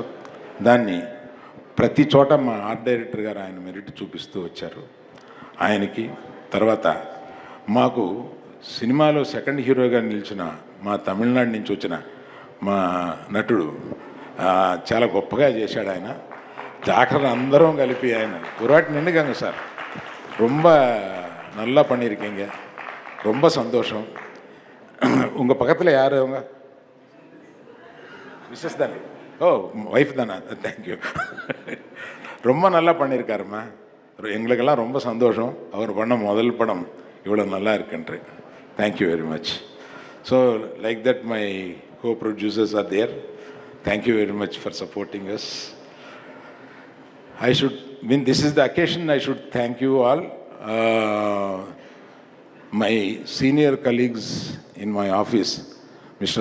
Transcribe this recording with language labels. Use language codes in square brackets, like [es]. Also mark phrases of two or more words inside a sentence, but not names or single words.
[te] దాన్ని ప్రతి చోట మా [en] art director [te] గారు ఆయన మెరిట్ చూపిస్తూ వచ్చారు. ఆయనకి తర్వాత మాకు సినిమాలో [en] second heroga [te] నిలిచిన మా తమిళనాడు నుంచి వచ్చిన మా నటుడు చాలా గొప్పగా చేశాడు. ఆయన జాగ్రత్త అందరం కలిపి ఆయన పురాటి నిండుగాங்க సార్, [ta] ரொம்ப நல்லா பண்ணியிருக்கீங்க, ரொம்ப சந்தோஷம். உங்கள் பக்கத்தில் யார் அவங்க? மிஸ்ஸஸ் தானே? ஓ, ஒய்ஃப் தானே? தேங்க்யூ. ரொம்ப நல்லா பண்ணியிருக்காருமா. எங்களுக்கெல்லாம் ரொம்ப சந்தோஷம். அவர் பண்ண முதல் படம் இவ்வளோ நல்லா இருக்குன்ட்டு. [en] thank you very much. so like that my co-producers are there. Thank you very much for supporting us. When this is the occasion, I should thank you all. My senior colleagues in my office, Mr.